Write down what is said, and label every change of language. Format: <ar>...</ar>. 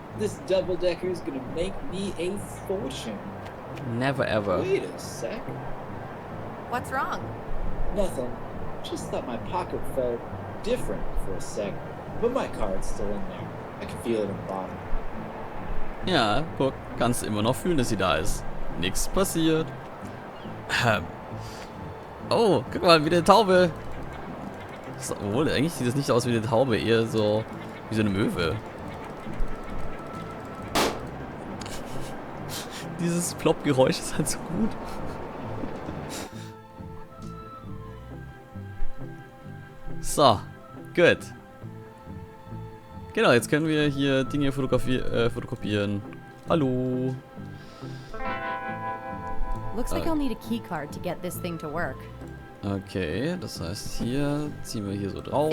<en>This double-decker is gonna make me a fortune. Never ever. Wait a sec. What's wrong? Nothing. Just thought my pocket felt different for a sec. But my card's still in there. I can feel it in the bottom.</en> <de>Ja, guck, kannst immer noch fühlen, dass sie da ist. Nichts passiert. Oh, guck mal, wie eine Taube. Obwohl, eigentlich sieht das nicht aus wie eine Taube, eher so wie so eine Möwe. Dieses Plop-Geräusch ist halt so gut. So, gut. Genau, jetzt können wir hier Dinge fotokopieren. Hallo.</de> <en>Looks like I'll need a key card to get this thing to work.</en> <de>Okay, das heißt, hier ziehen wir hier so drauf.</de>